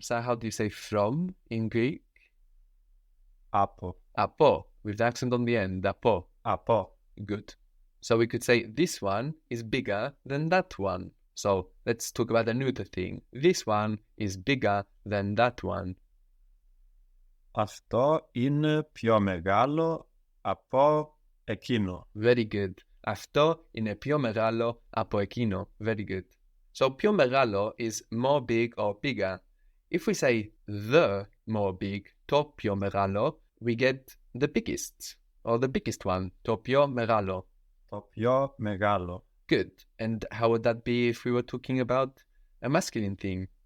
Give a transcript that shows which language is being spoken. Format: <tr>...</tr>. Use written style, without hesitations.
<en>So how do you say from in Greek?</en> <el>Από.</el> <en>Apo, with the accent on the end.</en> <el>Apo. Από.</el> <en>Good. So we could say this one is bigger than that one. So let's talk about the neuter thing. This one is bigger than that one.</en> <el>Αυτό είναι πιο μεγάλο από εκείνο.</el> <en>Very good.</en> <el>Αυτό είναι πιο μεγάλο από εκείνο.</el> <en>Very good. So πιο μεγάλο is more big or bigger. If we say the more big,</en> <el>το πιο μεγάλο,</el> <en>we get the biggest or the biggest one, το πιο μεγάλο.</en> <el>Το πιο μεγάλο.</el> <en>Good. And how would that be if we were talking about a masculine thing?</en>